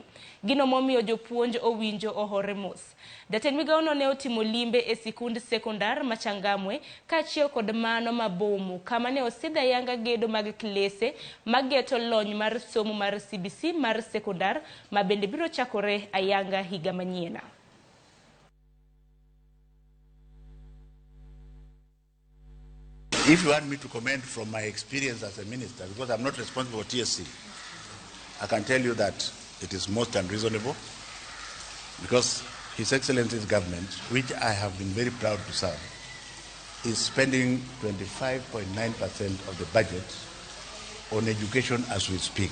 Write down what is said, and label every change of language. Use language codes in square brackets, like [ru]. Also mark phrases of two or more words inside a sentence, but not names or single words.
[luo] Gino momiyo jopuonj owinjo ohore mos. Jatend migao no ne otimo limbe e sikund sekondar Machangamwe kaachiel kod mano mabomu kama ne osidha yanga gedo mag klese mageto lony mar somo mar CBC mar sekondar ma bende biro chakore ayanga higa manyiena. [en] If you want me to comment from my experience as a minister, because I'm not responsible for TSC, I can tell you that it is most unreasonable, because His Excellency's government, which I have been very proud to serve, is spending 25.9% of the budget on education as we speak.